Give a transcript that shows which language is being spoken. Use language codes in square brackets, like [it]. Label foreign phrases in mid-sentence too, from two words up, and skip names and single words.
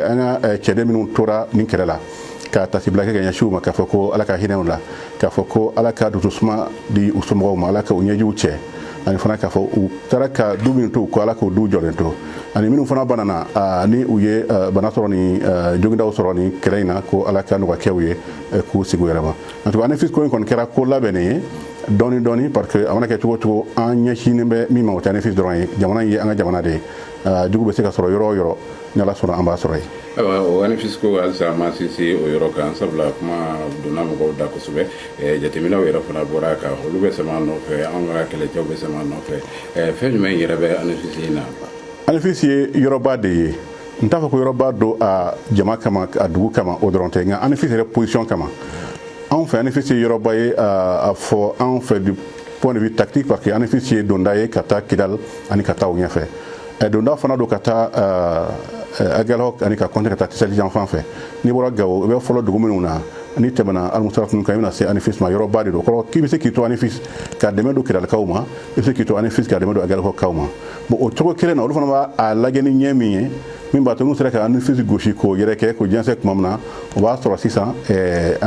[bm] an ka cɛden minnu tora nin kɛlɛ la ka tasibila kɛ ka ɲɛsin u ma k'a fɔ ko ala ka hinɛ u la k'a fɔ ko ala ka dususuma di u somɔgɔw ma ala ka u ɲɛjiw cɛ ani fana k'a fɔ u taara ka du min to ko ala k'o du jɔlen to ani minnu fana banana ni u ye bana sɔrɔ ni jogindaw sɔrɔ ni kɛlɛ in na ko ala ka nɔgɔya kɛ u ye k'u sigi u yɛrɛ ma [fr] en tout cas [bm] ANEFIS ko in kɔni kɛra ko labɛnnen ye dɔɔni dɔɔni parce que a mana kɛ cogo cogo an ɲɛsinnen bɛ min ma o tɛ ANEFIS dɔrɔn ye jamana in ye an ka jamana de ye jugu bɛ se ka sɔrɔ yɔrɔ o yɔrɔ ni ala sɔnna an b'a sɔrɔ yen. o ANEFIS ko halisa ma sinsin o yɔrɔ kan sabula kuma donna mɔgɔw da kosɛbɛ jateminɛw yɛrɛ fana bɔra a kan olu bɛ sɛmɛ an nɔfɛ an ka kɛlɛcɛw bɛ sɛmɛ an nɔfɛ fɛn jumɛn yɛrɛ bɛ ANEFIS in na. ANEFIS ye yɔrɔba de ye n t'a fɔ ko yɔrɔba don a jama kama a dugu kama o dɔrɔn tɛ nka ANEFIS yɛrɛ position kama anw fɛ ANEFIS ye yɔrɔba ye a fɔ anw fɛ [fr] du point de vue tactique parce que [bm] ANEFIS ye donda ye ka taa Kidali ani ka taa o ɲɛfɛ donda fana don ka taa Aguelhok ani ka kɔnte ka taa Tesali yan fan fɛ n'i bɔra Gawo i bɛ fɔlɔ dugu minnu na n'i tɛmɛna Almusaratu ninnu kan i bɛna se ANEFIS ma yɔrɔba de don kɔrɔ k'i bɛ se k'i to ANEFIS ka dɛmɛ don Kidalikaw ma i bɛ se k'i to ANEFIS ka dɛmɛ don Aguelhokkaw ma bon o cogo kelen na olu fana b'a lajɛ ni ɲɛ min ye min b'a to n'u sera ka ANEFIS gosi k'o yɛrɛ kɛ k'o jɛnsɛn tuma min na o b'a sɔrɔ sisan an